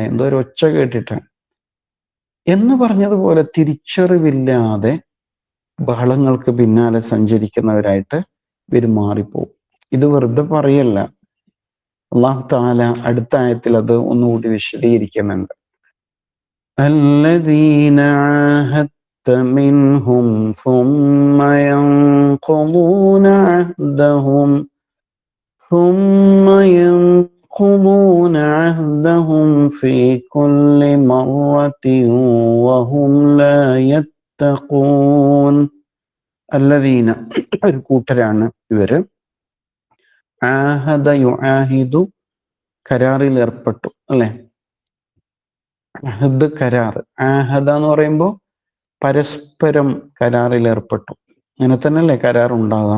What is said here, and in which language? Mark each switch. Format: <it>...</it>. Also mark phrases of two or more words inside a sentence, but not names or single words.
<ml>എന്തോ ഒരു ഒച്ച കേട്ടിട്ടാണ് എന്ന് പറഞ്ഞതുപോലെ തിരിച്ചറിവില്ലാതെ ബഹളങ്ങൾക്ക് പിന്നാലെ സഞ്ചരിക്കുന്നവരായിട്ട് ഇവർ മാറിപ്പോവും. ഇത് വെറുതെ പറയല്ല,</ml> <ar>الله تعالى</ar> <ml>അടുത്ത ആയത്തിൽ അത് ഒന്നുകൂടി വിശദീകരിക്കുന്നുണ്ട്.</ml> <ar>الذين عاهدت منهم ثم ينقضون عهدهم في كل مرة وهم لا يتقون.</ar> <ml>الذين ഒരു കൂട്ടരാണ് ഇവര്.</ml> <ar>عاهد يعاهد</ar> <ml>കരാറിൽ ഏർപ്പെട്ടു, അല്ലെ? അഹദ് കരാർ, ആഹദ എന്ന് പറയുമ്പോൾ പരസ്പരം കരാറിൽ ഏർപ്പെട്ടു. അങ്ങനെ തന്നെയല്ലേ കരാർ ഉണ്ടാകാം.</ml>